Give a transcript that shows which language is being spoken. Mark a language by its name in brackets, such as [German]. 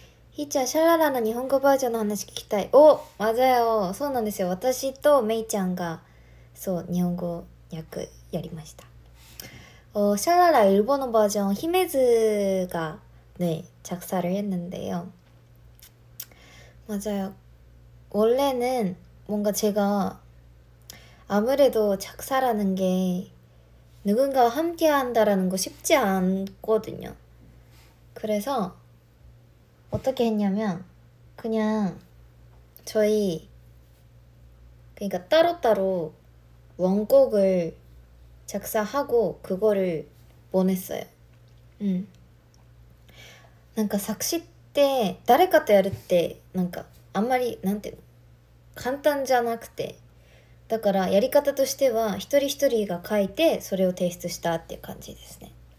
[Japanese] ひーちゃん、シャララの日本語バージョンの話聞きたい。お、 [Korean] 맞아요。 [Japanese] そうなんですよ。私とメイちゃんが、そう、日本語訳やりました。 [Korean] 샤라라 일본어 버전 히메즈가 네 작사를 했는데요. 맞아요. 원래는 뭔가 제가 아무래도 작사라는 게 누군가와 함께 한다라는 거 쉽지 않거든요. 그래서 어떻게 했냐면 그냥 저희 그러니까 따로따로 원곡을 작사하고 그거를 보냈어요. [Japanese] 作詞って誰かとやるってあんまりなんていうの簡単じゃなくて、だからやり方としては一人一人が書いてそれを提出したっていう感じですね。